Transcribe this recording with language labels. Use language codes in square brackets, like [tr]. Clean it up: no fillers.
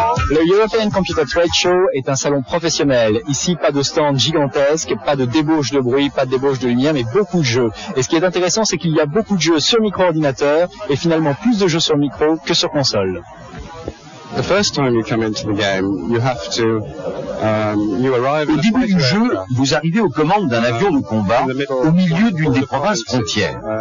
[fr] Le European Computer Trade Show est un salon professionnel. Ici, pas de stand gigantesque, pas de débauche de bruit, pas de débauche de lumière, mais beaucoup de jeux. Et ce qui est intéressant, c'est qu'il y a beaucoup de jeux sur micro-ordinateur et finalement plus de jeux sur micro que sur console. [en] The first time you come into the game, you have to, you arrive [fr] Au début du jeu, vous arrivez aux commandes d'un avion de combat au milieu d'une des provinces frontières.